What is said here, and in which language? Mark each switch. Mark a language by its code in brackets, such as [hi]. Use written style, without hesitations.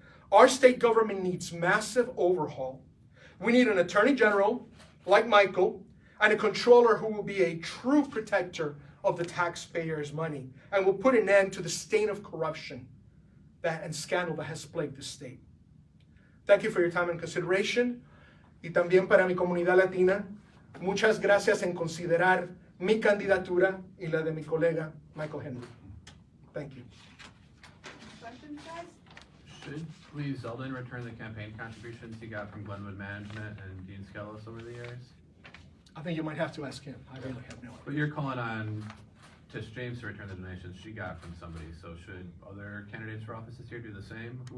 [en] Our state government needs massive overhaul. We need an attorney general like Michael and a controller who will be a true protector of the taxpayers' money and will put an end to the stain of corruption and scandal that has plagued the state. Thank you for your time and consideration. [es] Y también para mi comunidad latina, muchas gracias en considerar mi candidatura y la de mi colega Michael Henry. [en] Thank you. Questions, guys? Should Lee Zeldin return the campaign contributions he got from Glenwood Management and Dean Skelos over the years? I think you might have to ask him. I really have no idea. But you're calling on Tish James to return the donations she got from somebody, so should other candidates for office this year do the same?